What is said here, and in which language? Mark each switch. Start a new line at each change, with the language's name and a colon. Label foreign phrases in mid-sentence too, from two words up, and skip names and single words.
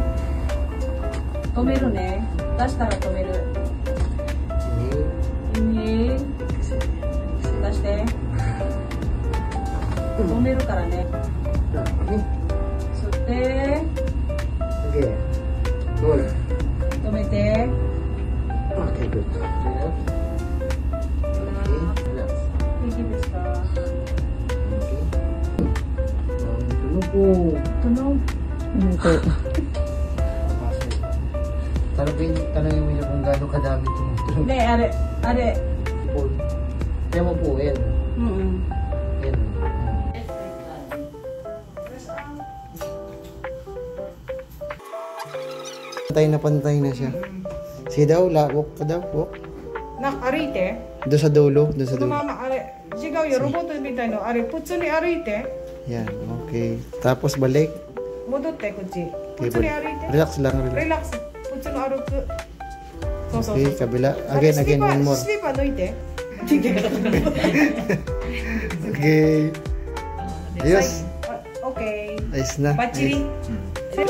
Japanese: 止めるね。出したら止める。Inhale。出して。止めるからね。吸って。
English: Okay. Hold.
Japanese: 止めて。
English: Okay, good. Relax.
Japanese: 元気ですか？
Filipino: Okay. Tulog po. Tunog. Tanongin mo niya kung gaano kadami tumutulog.
Japanese: ね、あれ.
Filipino: Kaya mo po, yan. Yan. Pantay na siya. Sige daw, walk ka daw, walk. Nak, arite? Doon sa dulo, doon sa dulo.
Japanese: Mama, are.
Filipino: Sigaw yung robot
Japanese: みたいの。あれ、普通に歩いて。
Filipino: Yan, okay. Tapos balik.
Japanese: 戻ってこっち。
English: Okay,
Japanese: 普通に歩いて。
Filipino: relax lang, relax.
English: Relax.
Japanese: 普通の歩く。そうそう。
Filipino: Okay, kabila.
English: Again, one more.
Japanese: スリッパ抜いて。
Filipino: Okay. Ayos.
English: Okay.
Filipino: Ayos na. Ba't chili? Ayos.